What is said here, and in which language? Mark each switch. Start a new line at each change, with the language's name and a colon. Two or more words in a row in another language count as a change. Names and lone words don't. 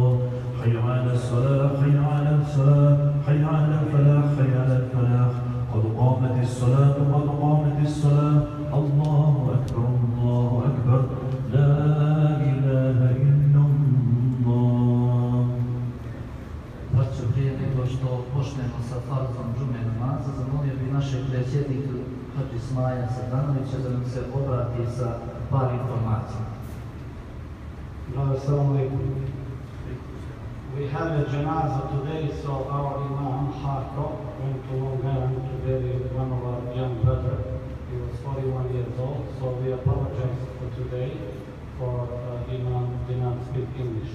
Arabic: حي على الصلاة حي على الصلاة حي على الفلاح حي على الفلاح. قد قامت الصلاة قد قامت الصلاة. الله أكبر الله أكبر لا إله إلا الله.
Bosnian: Braćo, prije nego što počnemo sa farzom džume namaza, zamolio bi našeg predsjednika Hadži Smaja Sadanovića da nam se obrati sa par informacija.
Arabic: السلام عليكم.
English: We have a janazah today, so our Imam Harko went to Long Island to bury one of our young brother. He was 41 years old, so we apologize for today for Imam did not speak English.